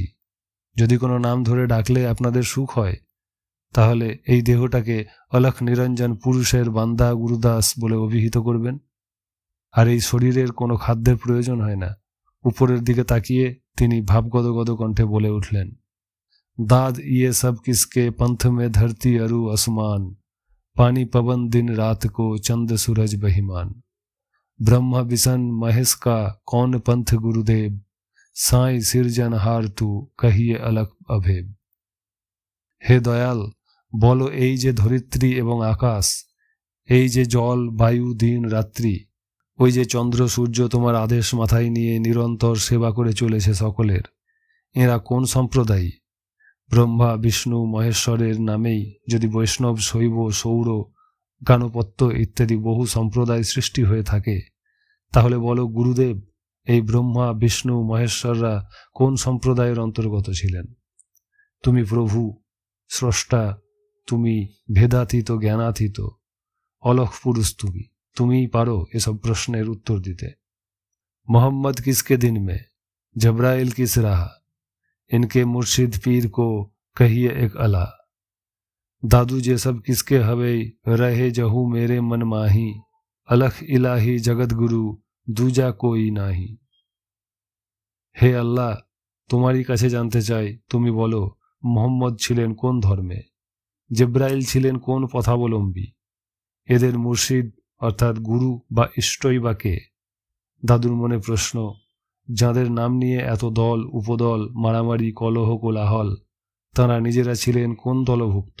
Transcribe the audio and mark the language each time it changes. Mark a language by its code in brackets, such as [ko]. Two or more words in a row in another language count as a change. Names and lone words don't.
[bn] যদি কোনো নাম ধরে ডাকলে আপনাদের সুখ হয়, তাহলে এই দেহটাকে অলখ নিরঞ্জন পুরুষের বান্দা গুরুদাস বলে অভিহিত করবেন। আর এই শরীরের কোনো খাদ্যের প্রয়োজন হয় না। উপরের দিকে তাকিয়ে তিনি ভাবগদগদ কণ্ঠে বলে উঠলেন, [hi] दाद ये सब किसके पंथ में धरती अरु आसमान, पानी पवन दिन रात को चंद सूरज बहिमान, ब्रह्मा विष्णु महेश का कौन पंथ गुरुदेव, साई सिरजनहार तू कहिए अलख अभेद। [bn] হে দয়াল, বলো এই যে ধরিত্রী এবং আকাশ, এই যে জল বায়ু দিন রাত্রি, ওই যে চন্দ্র সূর্য তোমার আদেশ মাথায় নিয়ে নিরন্তর সেবা করে চলেছে সকলের, এরা কোন সম্প্রদায়ী? ব্রহ্মা বিষ্ণু মহেশ্বরের নামেই যদি বৈষ্ণব শৈব সৌর গানপত্য ইত্যাদি বহু সম্প্রদায় সৃষ্টি হয়ে থাকে, তাহলে বলো গুরুদেব, এই ব্রহ্মা বিষ্ণু মহেশ্বররা কোন সম্প্রদায়ের অন্তর্গত ছিলেন? তুমি প্রভু, স্রষ্টা, তুমি ভেদাতীত জ্ঞানাতীত, অলখ পুরুষ, তুমিই পারো এসব প্রশ্নের উত্তর দিতে। [hi] मोहम्मद किसके दिन में, जब्राइल किस रहा, इनके मुर्शिद पीर को कहिए एक अला, दादू जे सब किसके हवे रहे जहू मेरे मन माही, अलख इलाही जगत गुरु दूजा कोई नाही। [bn] হে আল্লাহ, তোমারই কাছে জানতে চাই, তুমি বলো মোহাম্মদ ছিলেন কোন ধর্মে, জিব্রাইল ছিলেন কোন পথাবলম্বী, এদের মুর্শিদ অর্থাৎ গুরু বা ইষ্টই বা কে? দাদুর মনে প্রশ্ন, যাঁদের নাম নিয়ে এত দল উপদল মারামারি কলহ কোলাহল, তাঁরা নিজেরা ছিলেন কোন দলভুক্ত?